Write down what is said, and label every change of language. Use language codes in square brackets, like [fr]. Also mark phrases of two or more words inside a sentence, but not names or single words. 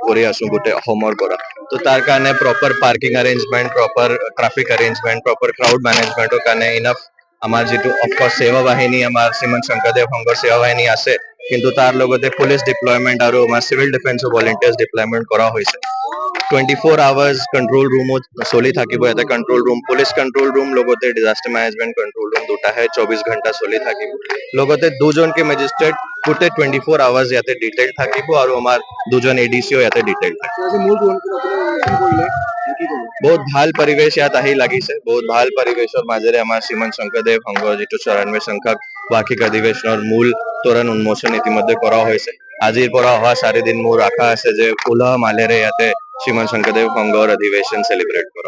[as] কৰি আছো গোটেই অসমৰ পৰা তো তাৰ কাৰণে [en] proper parking arrangement proper traffic arrangement proper crowd managementৰ [as] কাৰণে ইনাফ আমাৰ যিটো অফক'ৰ্চ সেৱা বাহিনী আমাৰ শ্ৰীমন্ত শংকৰদেৱ সংঘৰ সেৱা বাহিনী আছে কিন্তু তাৰ লগতে [en] police deployment [as] আৰু আমাৰ [en] civil defenceৰ volunteers deployment [as] কৰা হৈছে 24 [en] hours control room [as] চলি থাকিব এটা [en] control room police control room [as] লগতে [en] disaster management control room [as] দুটাহে 24 ঘণ্টা চলি থাকিব লগতে দুজনকে ম্যাজিষ্ট্ৰেট গোটে 24 hours ইয়াতে ডিটেইল থাকিব আৰু আমাৰ দুজন এডিসিও ইয়াতে ডিটেইল থাকিব বহুত ভাল পৰিবেশ ইয়াত আহি লাগিছে বহুত ভাল পৰিবেশৰ মাজেৰে আমাৰ শ্ৰীমন্ত শংকৰদেৱ সংঘৰ যিটো 94 সংখ্যক বাৰ্ষিক অধিৱেশনৰ মূল তোৰণ উন্মোচন ইতিমধ্যে কৰা হৈছে আজিৰ পৰা অহা 4 দিন মোৰ আশা আছে যে উলহ মালেৰে ইয়াতে শ্ৰীমন্ত শংকৰদেৱ সংঘৰ অধিৱেশন সেলিব্ৰেট কৰা